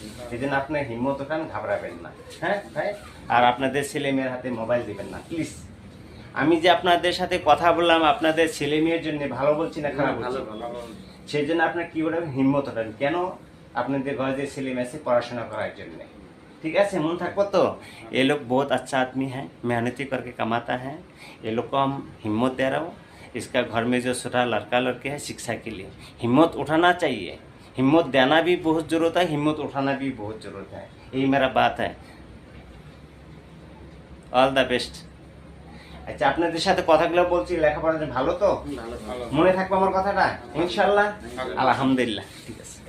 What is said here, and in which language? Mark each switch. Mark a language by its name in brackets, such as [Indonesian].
[Bangla] সেদিন আপনার হিম্মত ওঠান, ঘাবড়াবেন না, হ্যাঁ ভাই? আর আপনাদের ছেলে মেয়ের হাতে মোবাইল দিবেন না প্লিজ। আমি যে আপনাদের সাথে কথা বললাম আপনাদের ছেলে মেয়ের জন্য, ভালো বলছি না খারাপ বলছি? ভালো সেই জন্য আপনার কি বলবেন, হিম্মত ওঠান। কেন? আপনাদের ঘরে যে ছেলে মেয়ে আছে পড়াশোনা করার জন্য, [Hindi] ठीक है? मन थको तो ये लोग बहुत अच्छा आदमी है, मेहनती करके कमाता है। ये लोग को हम हिम्मत दे रहा हूँ। इसका घर में जो छोटा लड़का लड़के हैं शिक्षा के लिए हिम्मत उठाना चाहिए। हिम्मत देना भी बहुत ज़रूरत है, हिम्मत उठाना भी बहुत ज़रूरत है। यही मेरा बात है। [English] All the best. [Bangla] আচ্ছা, আপনাদের সাথে কথাগুলো বলছি, লেখাপড়া ভালো তো? ভালো ভালো মনে থাকবে আমার কথাটা ইনশাল্লাহ? আলহামদুলিল্লাহ।